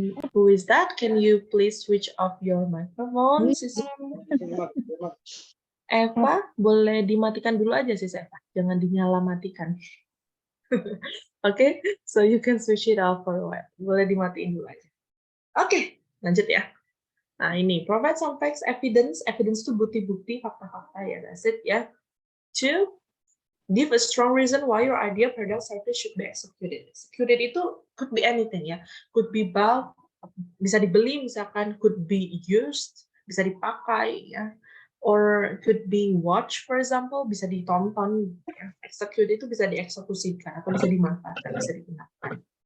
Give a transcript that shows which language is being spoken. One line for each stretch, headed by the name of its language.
English: Who is that? Can you please switch off your microphone?
Indonesian: Eva, boleh dimatikan dulu aja sih Eva. Jangan dinyala matikan.
English: Oke, so you can switch it off for a while.
Indonesian: Boleh dimatiin dulu aja. Oke, lanjut ya. Nah ini,
English: provide some facts, evidence
Indonesian: itu bukti-bukti, fakta-fakta ya,
English: that's it
Indonesian: ya.
English: To give a strong reason why your idea, product, service should be executed. Executed itu could be anything ya, could be bought,
Indonesian: bisa dibeli misalkan,
English: could be used,
Indonesian: bisa dipakai ya,
English: or could be watched for example,
Indonesian: bisa ditonton. Ya. Execute itu bisa dieksekusikan atau bisa dimanfaatkan, bisa digunakan.